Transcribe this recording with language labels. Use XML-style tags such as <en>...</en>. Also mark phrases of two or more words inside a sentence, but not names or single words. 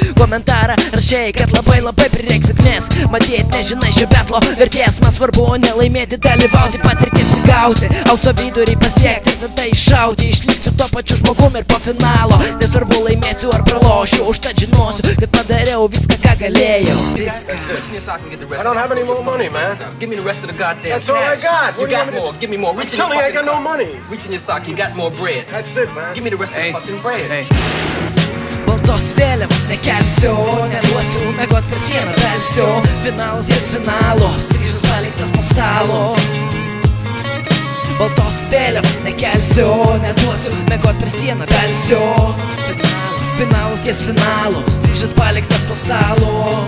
<lt>Komentarą rašai, kad labai prireiks sėkmės, matyt nežinai šio betlo vertės. Man svarbu nelaimėti, dalyvauti, patirties įgauti, aukso vidurį pasiekti, tada iššauti. Išliksiu tuo pačiu žmogum ir po finalo, nesvarbu laimėsiu ar pralošiu, užtat žinosiu, kad padariau viską, ką galėjau.</lt> <en>I don't have any more money, man. Give me the rest of the goddamn That's all I cash. got. You got more. Give me more. I'm telling you, I got no money. Reach in your sock. You got more bread. That's it, man. Give me the rest of the fucking bread.</en> <lt>Baltos vėliavos nekelsiu, neduosiu mėgot per sieną velsiu. Finalas ties finalo, Stryžas paliktas po stalo. Baltos vėliavos nekelsiu, neduosiu mėgot per sieną velsiu. Finalas ties finalo, Stryžas paliktas po stalo.</lt>